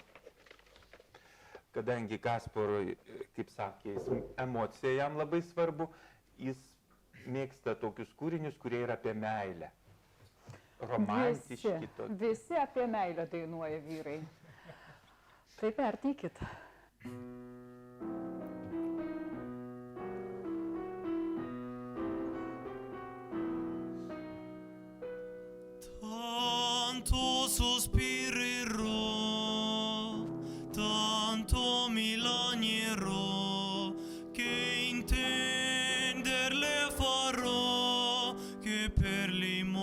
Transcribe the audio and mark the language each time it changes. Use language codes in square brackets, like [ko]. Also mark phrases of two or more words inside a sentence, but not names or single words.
[lt] Kadangi Kasparui, kaip sakė, emocija jam labai svarbu, jis mėgsta tokius kūrinius, kurie yra apie meilę. Romantiški tokie. Visi apie meilę dainuoja vyrai. Tai perteikit. [it] Tanto sospirerò, tanto mi lagnerò, che intender le farò, che per li